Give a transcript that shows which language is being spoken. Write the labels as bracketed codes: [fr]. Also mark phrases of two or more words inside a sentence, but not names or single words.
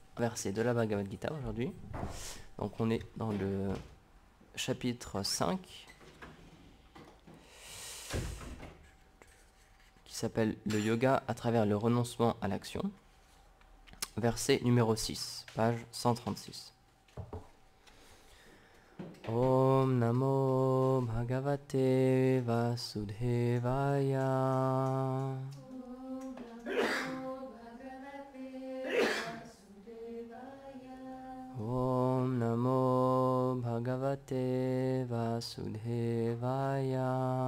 [fr] versets de la Bhagavad Gita aujourd'hui. Donc on est dans le chapitre 5 qui s'appelle le yoga à travers le renoncement à l'action. Verset numéro 6, page 136. [sa] ॐ नमो भगवते वासुदेवाय. ॐ नमो भगवते वासुदेवाय.